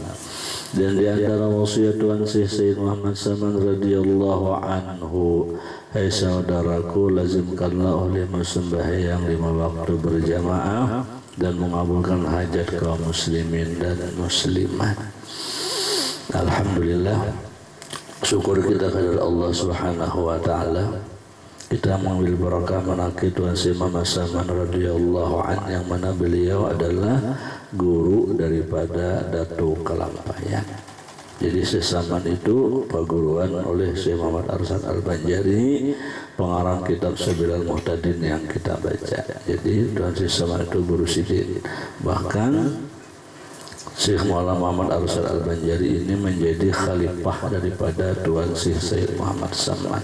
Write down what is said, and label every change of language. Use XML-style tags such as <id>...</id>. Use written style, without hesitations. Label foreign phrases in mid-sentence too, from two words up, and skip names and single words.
<id>Dan di antara wasiat Tuan Syekh Muhammad Saman</id> <ar>رضي الله عنه,</ar> <id>hai saudaraku, lazimkanlah olehmu sembahyang 5 waktu berjamaah dan mengabulkan hajat kaum muslimin dan muslimat. Alhamdulillah, syukur kita kepada Allah</id> <ar>سبحانه وتعالى.</ar> <id>Kita mengambil barakah manaqib Tuan Syekh Muhammad Saman</id> <ar>رضي الله عنه,</ar> <id>yang mana beliau adalah guru daripada Datuk Kalampayan. Jadi Syekh Saman itu perguruan oleh Syekh Muhammad Arsad Al-Banjari, pengarang kitab Sabilal Muhtadin yang kita baca. Jadi Tuan Syekh Saman itu guru sidin. Bahkan Syekh Muhammad Arsad Al-Banjari ini menjadi khalifah daripada Tuan Syekh Muhammad Saman.</id>